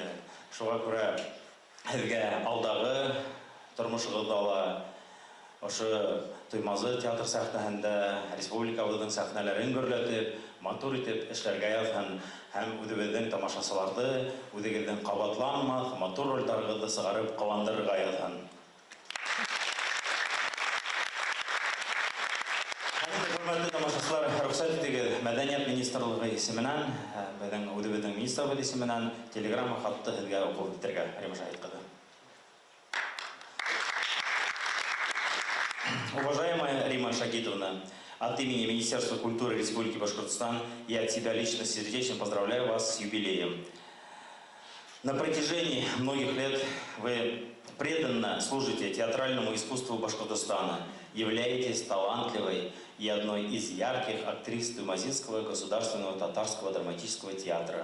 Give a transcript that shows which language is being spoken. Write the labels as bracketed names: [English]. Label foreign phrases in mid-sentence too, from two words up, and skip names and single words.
[Bashkir] Шуға күрә һеҙгә алдағы тормошығыҙҙа ла ошо Туймазы театр сәхнәһендә республикабыҙҙың сәхнәләрен гөрләтеп, матур итеп эшләргә яҙһын һәм үҙебеҙҙең тамашасыларҙы, үҙегеҙҙең ҡабатланмаҫ, матур ролдәрегеҙҙе сығарып ҡыуандырырға яҙһын. Хөрмәтле тамашасылар, рөхсәт итегеҙ, Мәҙәниәт министрлығы исеменән, үҙебеҙҙең министрыбыҙ исеменән телеграмма хатты һеҙгә уҡып итергә, Рима Шаһит ҡыҙы. [Russian] Уважаемая Рима Шагитовна, от имени Министерства культуры Республики Башкортостан я от себя лично сердечно поздравляю вас с юбилеем. На протяжении многих лет вы преданно служите театральному искусству Башкортостана, являетесь талантливой и одной из ярких актрис Туймазинского государственного татарского драматического театра.